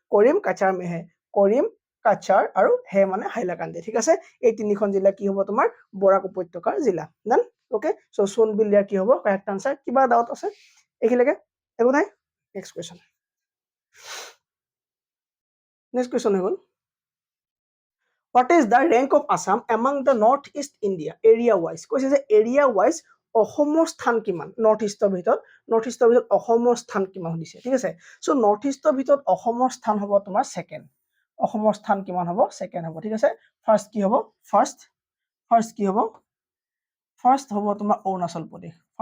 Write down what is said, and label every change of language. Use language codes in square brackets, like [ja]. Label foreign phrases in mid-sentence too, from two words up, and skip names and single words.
[as] কৰিম কাছাৰ আৰু হে মানে হাইলাকান্দি ঠিক আছে এই তিনিখন জিলা কি হ'ব তোমাৰ বৰাক উপত্যকাৰ জিলা [en] then okay so [as] সোনবিল দিয়া কি হ'ব [en] correct answer [as] কিবা ডাউট আছে এখিলৈকে একো নাই [en] next question [as] হৈ গ'ল [en] What is the rank of Assam among the Northeast India area wise? [as] কৈছে যে [en] area wise [as] অসমৰ স্থান কিমান নৰ্থ ইষ্টৰ ভিতৰত অসমৰ স্থান কিমান দিছে ঠিক আছে সো নৰ্থ ইষ্টৰ ভিতৰত অসমৰ স্থান হ'ব তোমাৰ সেকেন্ড অসমৰ স্থান কিমান হ'ব সেকেন্ড হ'ব ঠিক আছে ফাৰ্স্ট কি হ'ব ফাৰ্স্ট কি হ'ব ফাৰ্স্ট হ'ব তোমাৰ অৰুণাচল প্ৰদেশ